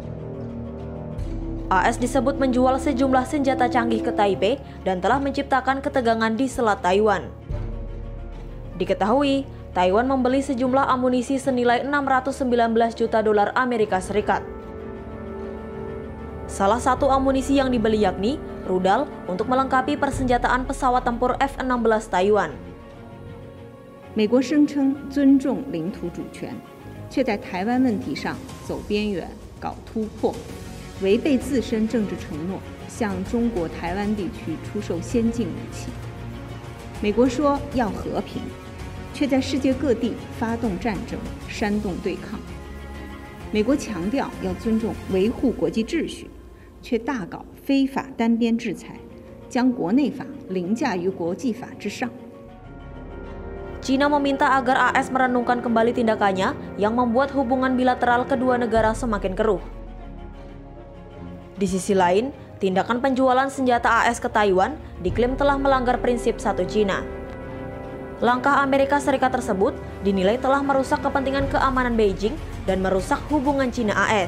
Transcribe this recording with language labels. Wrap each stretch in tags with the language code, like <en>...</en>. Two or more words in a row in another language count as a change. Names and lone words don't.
<id>AS disebut menjual sejumlah senjata canggih ke Taipei dan telah menciptakan ketegangan di Selat Taiwan. Diketahui, Taiwan membeli sejumlah amunisi senilai 619 juta dolar Amerika Serikat. Salah satu amunisi yang dibeli yakni rudal untuk melengkapi persenjataan pesawat tempur F-16 Taiwan.</id> <zh>美国声称尊重领土主权，却在台湾问题上走边缘、搞突破，违背自身政治承诺，向中国台湾地区出售先进武器。美国说要和平，却在世界各地发动战争、煽动对抗。美国强调要尊重、维护国际秩序，却大搞非法单边制裁，将国内法凌驾于国际法之上。</zh> <id>Cina meminta agar AS merenungkan kembali tindakannya yang membuat hubungan bilateral kedua negara semakin keruh. Di sisi lain, tindakan penjualan senjata AS ke Taiwan diklaim telah melanggar prinsip satu Cina. Langkah Amerika Serikat tersebut dinilai telah merusak kepentingan keamanan Beijing dan merusak hubungan Cina-AS.</id>